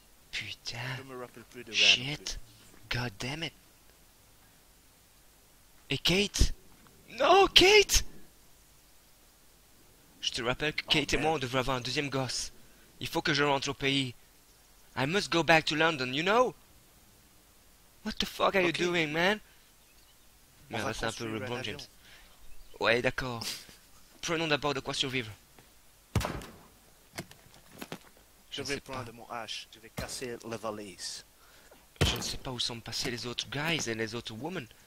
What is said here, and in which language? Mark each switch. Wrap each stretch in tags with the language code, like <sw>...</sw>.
<fr>Putain. Je me rappelle plus de rien.</fr> <en>Shit. God damn it.</en> <fr>Et Kate? Non, Kate! Je te rappelle que Kate et moi, on devrait avoir un deuxième gosse. Il faut que je rentre au pays.</fr> <en>I must go back to London, you know? What the fuck are you doing, man?</en> <fr>Mais c'est un peu LeBron James. Ouais, d'accord. Prenons d'abord de quoi survivre. Je vais prendre mon hache. Je vais casser la valise. Je ne sais pas où sont passés les autres</fr> <en>guys</en> <fr>et les autres</fr> <en>women.</en>